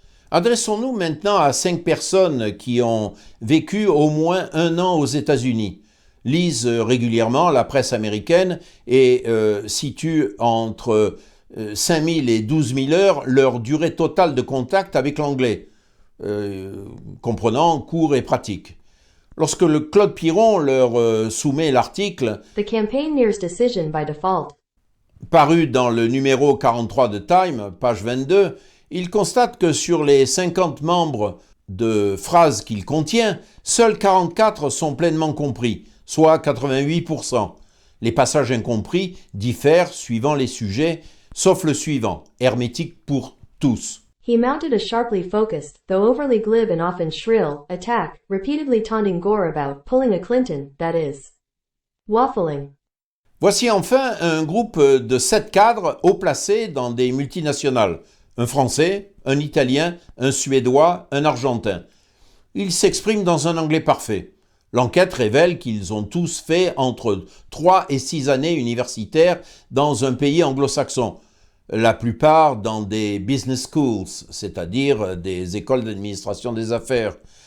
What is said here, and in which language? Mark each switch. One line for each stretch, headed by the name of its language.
French: Adressons-nous maintenant à 5 personnes qui ont vécu au moins 1 an aux États-Unis, lisent régulièrement la presse américaine et situent entre 5000 et 12 000 heures leur durée totale de contact avec l'anglais. Comprenant cours et pratique. Lorsque le Claude Piron leur soumet l'article
English: The campaigners' decision by default,
French: paru dans le numéro 43 de Time, page 22, il constate que sur les 50 membres de phrases qu'il contient, seuls 44 sont pleinement compris, soit 88%. Les passages incompris diffèrent suivant les sujets, sauf le suivant, hermétique pour tous.
English: He mounted a sharply focused, though overly glib and often shrill, attack, repeatedly taunting Gore about pulling a Clinton, that is, waffling.
French: Voici enfin un groupe de 7 cadres haut placés dans des multinationales. Un Français, un Italien, un Suédois, un Argentin. Ils s'expriment dans un anglais parfait. L'enquête révèle qu'ils ont tous fait entre 3 et 6 années universitaires dans un pays anglo-saxon, la plupart dans des business schools, c'est-à-dire des écoles d'administration des affaires.